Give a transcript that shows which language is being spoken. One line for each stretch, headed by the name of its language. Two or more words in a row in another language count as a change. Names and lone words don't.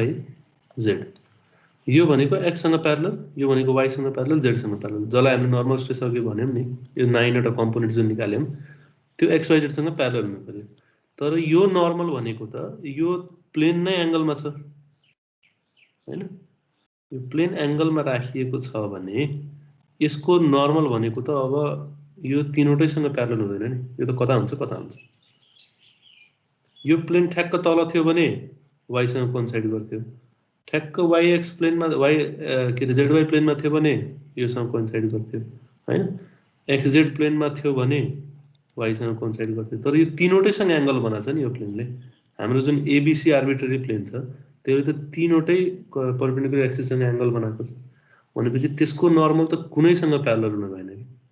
Nepali: z यो भनेको x सँग प्यारलल यो भनेको y सँग प्यारलल z सँग प्यारलल जसलाई हामीले
English: normal stress
Nepali: अघि भन्यौं नि यो 9 वटा कम्पोनेन्ट जुन निकाल्यौं त्यो x y z सँग प्यारलल हुनु पर्यो तर यो नर्मल भनेको त यो प्लेन नै एंगलमा छ हैन यो प्लेन एंगलमा राखिएको छ भने यसको नर्मल भनेको त अब यो तीनवटैसँग प्यारलल हुँदैन नि यो त कता हुन्छ यो प्लेन ठ्याक्क तल थियो भने y सँग कोइन्साइड गर्थ्यो ठ्याक्क yx प्लेनमा y के रे zy प्लेनमा थियो भने योसँग कोइन्साइड गर्थ्यो हैन xz प्लेनमा थियो भने y सँग कोइन्साइड गर्थ्यो तर यो तीनवटैसँग एंगल बनाछ नि यो प्लेनले हाम्रो जुन
English: ABC arbitrary plane
Nepali: छ त्यसले त तीनवटै
English: perpendicular axis
Nepali: सँग एंगल बनाएको छ भनेपछि त्यसको नर्मल त कुनैसँग प्यारलल हुन भएन नि